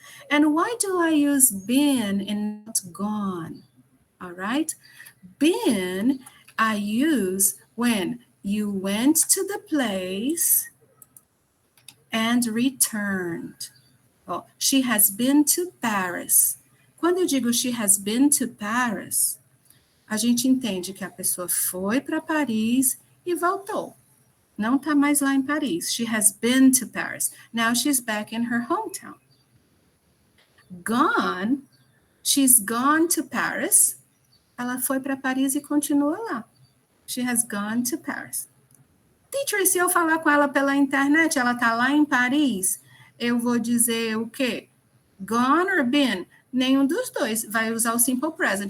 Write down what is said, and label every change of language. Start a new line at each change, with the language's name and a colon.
English: And why do I use been and not gone? All right. Been I use when you went to the place and returned. Ó, she has been to Paris.
Portuguese: Quando eu digo
English: she has been to Paris,
Portuguese: a gente entende que a pessoa foi para Paris e voltou. Não está mais lá em Paris.
English: She has been to Paris. Now she's back in her hometown. Gone, she's gone to Paris.
Portuguese: Ela foi para Paris e continua lá.
English: She has gone to Paris.
Portuguese: Teacher, e se eu falar com ela pela internet, ela está lá em Paris, eu vou dizer o quê?
English: Gone or been?
Portuguese: Nenhum dos dois. Vai usar o simple present.